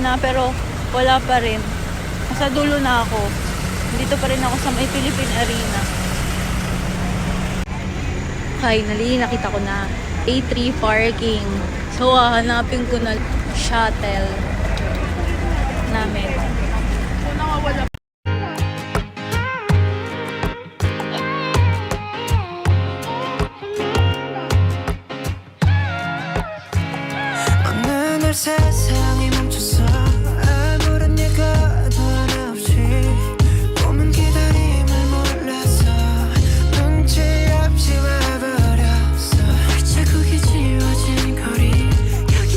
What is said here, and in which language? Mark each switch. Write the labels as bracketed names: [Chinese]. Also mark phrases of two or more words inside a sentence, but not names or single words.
[Filipino] na pero wala pa rin. Nasa dulo na ako. Dito pa rin ako sa may Philippine Arena. Finally, nakita ko na A3 parking. So, hahanapin ko na shuttle namin. [Korean] 어느 날 세상이 멈춰서 아무런 예고도 하나 없이 오는 기다림을 몰라서 눈치 없이 와버렸어 발자국이 지워진 거리 여기